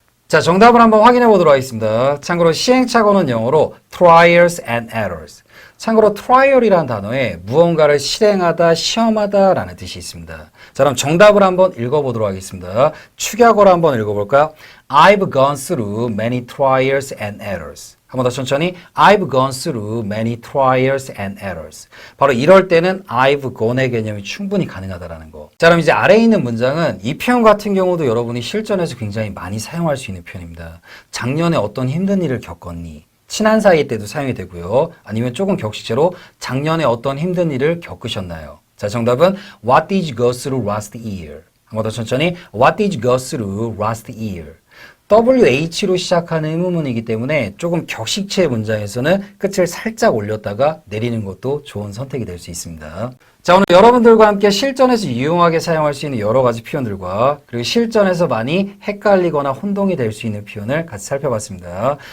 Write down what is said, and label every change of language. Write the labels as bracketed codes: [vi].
[ko] 자, 정답을 한번 확인해 보도록 하겠습니다. 참고로 시행착오는 영어로 trials and errors. 참고로 trial이라는 단어에 무언가를 실행하다, 시험하다 라는 뜻이 있습니다. 자, 그럼 정답을 한번 읽어보도록 하겠습니다. 축약어로 한번 읽어볼까요? [en] I've gone through many trials and errors. [ko] 한 번 더 천천히. [en] I've gone through many trials and errors. [ko] 바로 이럴 때는 I've gone의 개념이 충분히 가능하다라는 거. 자, 그럼 이제 아래에 있는 문장은 이 표현 같은 경우도 여러분이 실전에서 굉장히 많이 사용할 수 있는 표현입니다. 작년에 어떤 힘든 일을 겪었니? 친한 사이 때도 사용이 되고요. 아니면 조금 격식체로 작년에 어떤 힘든 일을 겪으셨나요? 자, 정답은 [en] What did you go through last year? [ko] 한 번 더 천천히. [en] What did you go through last year? [ko] WH로 시작하는 의문문이기 때문에 조금 격식체 문장에서는 끝을 살짝 올렸다가 내리는 것도 좋은 선택이 될 수 있습니다. 자, 오늘 여러분들과 함께 실전에서 유용하게 사용할 수 있는 여러 가지 표현들과 그리고 실전에서 많이 헷갈리거나 혼동이 될 수 있는 표현을 같이 살펴봤습니다.